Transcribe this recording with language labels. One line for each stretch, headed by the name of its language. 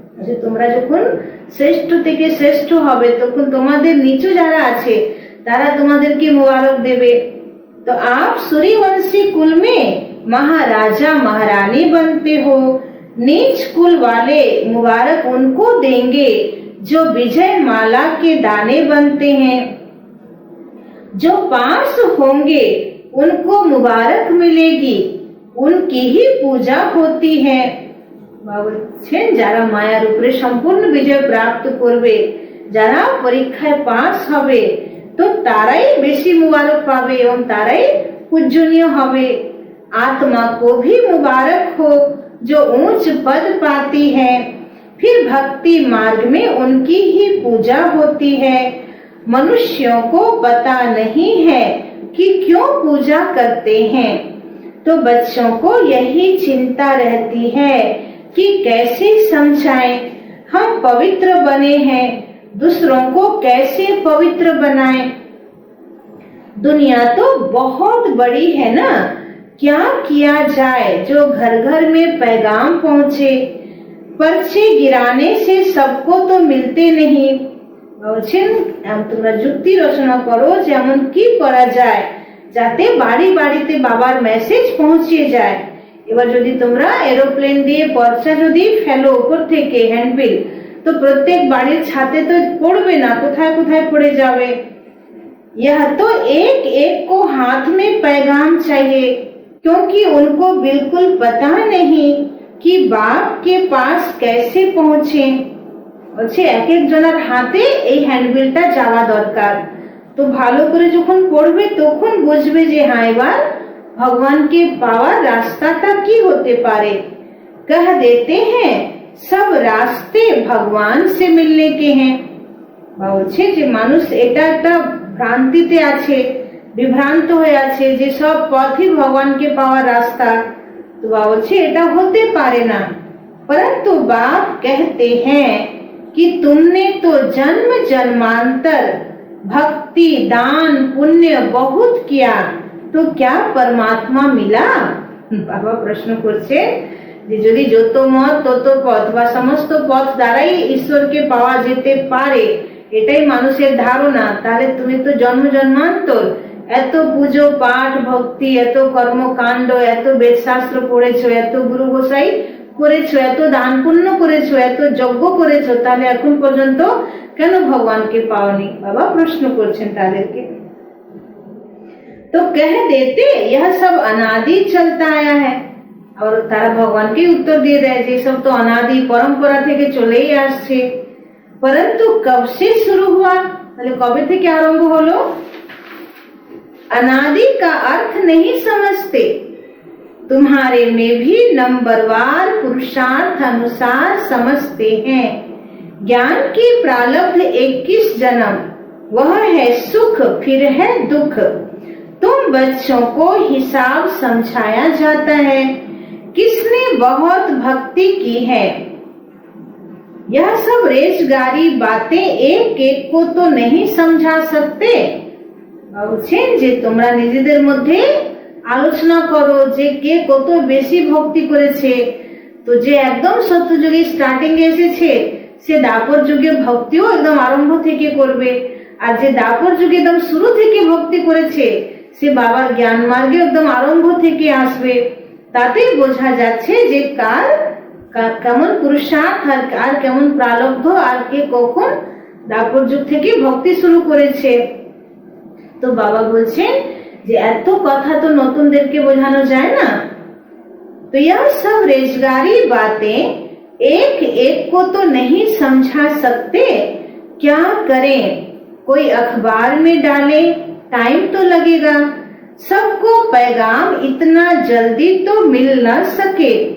Bangla: যে তোমরা যখন শ্রেষ্ঠ থেকে শ্রেষ্ঠ হবে তখন তোমাদের নিচু যারা আছে তারা তোমাদেরকে মুবারক দেবে।
Hindi: तो आप सूर्यवंशी कुल में महाराजा महारानी बनते हो, नीच कुल वाले मुबारक उनको देंगे जो विजय माला के दाने बनते हैं। जो पास होंगे उनको मुबारक मिलेगी, उनकी ही पूजा होती है।
Bangla: বলছেন যারা মায়ার উপরে সম্পূর্ণ বিজয় প্রাপ্ত করবে, যারা পরীক্ষায় পাস হবে তো তারাই বেশি মুবারক পাবে এবং তারাই पूजनीय হবে।
Hindi: आत्मा को भी मुबारक हो जो ऊंच पद पाती है, फिर भक्ति मार्ग में उनकी ही पूजा होती है। मनुष्यों को पता नहीं है कि क्यों पूजा करते हैं, तो बच्चों को यही चिंता रहती है कि कैसे समझाएं हम पवित्र बने हैं, दूसरों को कैसे पवित्र बनाएं। दुनिया तो बहुत बड़ी है ना, क्या किया जाए जो घर घर में पैगाम पहुंचे। पर्चे गिराने से सबको तो मिलते नहीं।
Bangla: বলছেন তোমরা যুক্তি রচনা করো যেমন কি করা যায় যাতে বাড়ি বাড়িতে বাবার মেসেজ পৌঁছে যায়। এবার যদি তোমরা এরোপ্লেন দিয়ে পর্চা যদি ফেলো উপর থেকে হ্যান্ডবিল, তো প্রত্যেক বাড়ির ছাদে তো পড়বে না, কোথায় কোথায় পড়ে যাবে।
Hindi: यह तो एक एक को हाथ में पैगाम चाहिए, क्योंकि उनको बिल्कुल पता नहीं कि बाप के पास कैसे पहुंचे।
Bangla: বলছে এক এক জনের হাতে এই হ্যান্ডবিলটা যাওয়া দরকার। তো ভালো করে যখন পড়বে তখন বুঝবে যে হ্যাঁ এবার ভগবানকে পাওয়ার রাস্তাটা কি হতে পারে।
Hindi: कह देते हैं सब रास्ते भगवान से मिलने के हैं।
Bangla: বলছে যে মানুষ এটা একটা ভ্রান্তিতে আছে, বিভ্রান্ত হয়ে আছে যে সব পথই ভগবানকে পাওয়ার রাস্তা। তো বলছে এটা হতে পারে না।
Hindi: परंतु बाप कहते हैं कि तुमने तो जन्म जन्मांतर भक्ति दान पुण्य बहुत किया, तो क्या परमात्मा मिला।
Bangla: बाबा प्रश्न করছে যে যদি যত মত তত পথ বা সমস্ত পথ দ্বারাই ঈশ্বরকে পাওয়া যেতে পারে এটাই মানুষের ধারণা, তাহলে তুমি তো জন্ম জন্মান্তর এত পুজো পাঠ ভক্তি এত কর্মকাণ্ড এত বেদশাস্ত্র পড়েছো, এত গুরু গোসাই করেছো, এত দান পুণ্য করেছো, এত যজ্ঞ করেছো, তাহলে এখন পর্যন্ত কেন ভগবানকে পাওনি। বাবা প্রশ্ন করছেন তাদেরকে।
Hindi: तो कह देते यह सब अनादि चलता आया है।
Bangla: और তারা ভগবানকে উত্তর দিয়ে দেয় যে সব তো অনাদি পরম্পরা থেকে চলেই আসছে।
Hindi: परंतु कब से शुरू हुआ,
Bangla: তাহলে কবে থেকে আরম্ভ হলো।
Hindi: अनादि का अर्थ नहीं समझते, तुम्हारे में भी नंबरवार पुरुषार्थ अनुसार समझते हैं। ज्ञान की प्रारब्ध 21 जन्म, वह है सुख फिर है दुख। तुम बच्चों को हिसाब समझाया जाता है, किसने बहुत भक्ति की है। यह सब रेजगारी बातें एक एक को तो नहीं समझा सकते।
Bangla: বলছেন যে তোমরা নিজেদের মধ্যে আলোচনা করো যে কে কত বেশি ভক্তি করেছে। তো যে একদম সত্যযুগে স্টার্টিং এ এসেছে সে দাপর যুগে ভক্তিও একদম আরম্ভ থেকে করবে, আর যে দাপর যুগে একদম শুরু থেকে ভক্তি করেছে সে বাবার জ্ঞান মার্গে একদম আরম্ভ থেকে আসবে। তাতেই বোঝা যাচ্ছে যে কার কেমন পুরুষার্থ আর কেমন প্রারব্ধ আর কে কখন দাপর যুগ থেকে ভক্তি শুরু করেছে। তো বাবা বলছেন যে এত কথা তো নতুনদেরকে বোঝানো যায় না।
Hindi: तो यह सब रेजगारी बातें एक एक को तो नहीं समझा सकते, क्या करें। कोई अखबार में डाले टाइम तो लगेगा, सबको पैगाम इतना जल्दी तो मिल न सके।